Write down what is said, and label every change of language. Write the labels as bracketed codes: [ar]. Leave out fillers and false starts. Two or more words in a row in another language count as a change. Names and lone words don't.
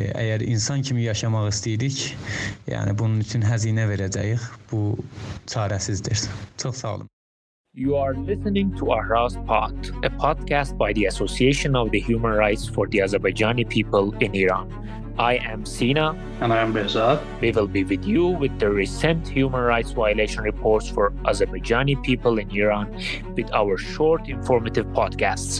[az] Əgər insan kimi yaşamaq istəyirik, yəni bunun üçün xəzinə verəcəyik. Bu çarəsizdir. Çox sağ olun. [en] You are listening to AHRAZPod, a podcast by the Association of the Human Rights for the Azerbaijani People in Iran. I am Sina. And I am Behzad. We will be with you with the recent human rights violation reports for Azerbaijani people in Iran with our short informative podcasts.